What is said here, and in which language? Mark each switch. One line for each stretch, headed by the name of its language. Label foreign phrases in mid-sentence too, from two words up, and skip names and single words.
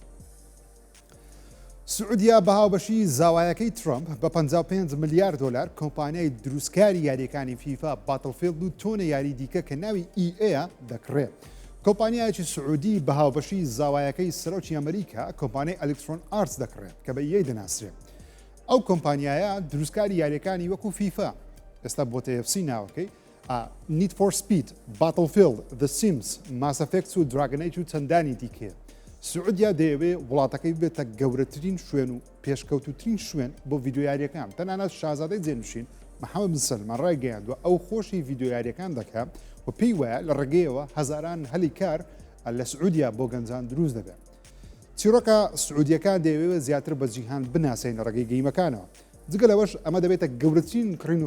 Central Kurdish: سعودیا بە هاوبەشی زاوایەکەی ترامپ بە 55 ملیار دلار کۆمپانیای دروستکاری یاریەکانی فیفا باتڵفیلد و تۆنە یاری دیکە کە ناوی EA دەکڕێت کۆمپانیایکی سعودی بە هاوبەشی زاوایەکەی سەرۆکی ئەمریکا کۆمپانیای ئەلکترۆن ئارتس دەکڕێت کە بە EA دەناسرێت ئەو کۆمپانیایە دروستکاری یاریەکانی وەکو فیفا ئێستا بۆ TFC ناوەکەی Need for Speed Battlefield The Sims Mass Effect و Dragon Age و چەندانی دیکەیە سعودیا دەیەوێت وڵاتەکەی بێتە گەورەترین شوێن و پێشکەوتوترین شوێن بۆ ڤیددیۆیاریەکان تەنانەت شازادەی جێنشین محەممەد بن سەلمان ڕایگەیاندووە ئەو خۆشی ڤیددیۆیاریەکان دەکات و پێی وایە لە ڕێگەیەوە هەزاران هەلی کار لە سعودیا بۆ گەنجان دروست دەبێت چیرۆکە سعودیەکان دەیەوێت زیاتر بە جیهان بناسێن لە ڕێگەی گەیمەکانەوە جگە لەوەش ئەمە دەبێتە گەورەترین کڕین و